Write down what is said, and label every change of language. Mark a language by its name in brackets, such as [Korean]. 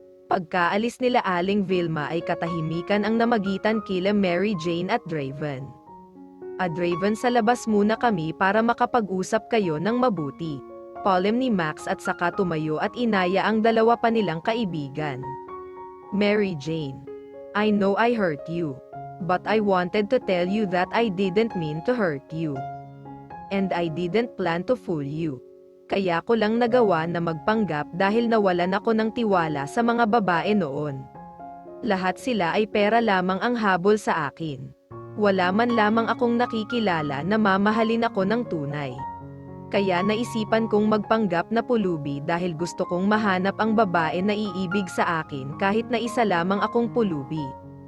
[Filipino] Pagkaalis nila Aling Vilma ay katahimikan ang namagitan kila Mary Jane at Draven. Draven, sa labas muna kami para makapag-usap kayo ng mabuti. Palem ni Max at saka tumayo at inaya ang dalawa pa nilang kaibigan. [English] Mary Jane, I know I hurt you. But I wanted to tell you that I didn't mean to hurt you. And I didn't plan to fool you. [Filipino] Kaya ko lang nagawa na magpanggap dahil nawalan ako ng tiwala sa mga babae noon. Lahat sila ay pera lamang ang habol sa akin. Wala man lamang akong nakikilala na mamahalin ako ng tunay. Kaya naisipan kong magpanggap na pulubi dahil gusto kong mahanap ang babae na iibig sa akin kahit na isa lamang akong pulubi.